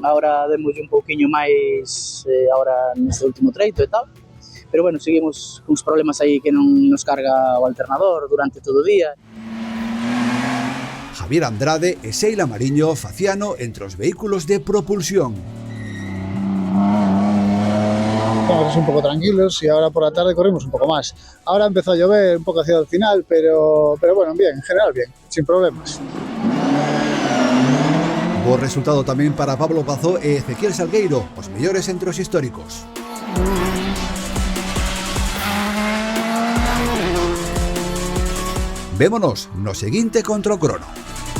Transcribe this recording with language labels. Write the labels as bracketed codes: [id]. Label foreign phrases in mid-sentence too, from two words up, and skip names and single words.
[gl] Ahora demos un pouquiño máis ahora neste último treito e tal, pero bueno, seguimos uns problemas aí que non nos carga o alternador durante todo o día. Javier Andrade e Seila Mariño faciano entre os vehículos de propulsión. [es] Estamos un poco tranquilos y ahora por la tarde corrimos un poco más. Ahora empezó a llover un poco hacia el final, pero bueno, bien, en general bien, sin problemas. [gl] Bo resultado tamén para Pablo Pazó e Ezequiel Salgueiro, os mellores entre os históricos. Vémonos no seguinte contra o crono.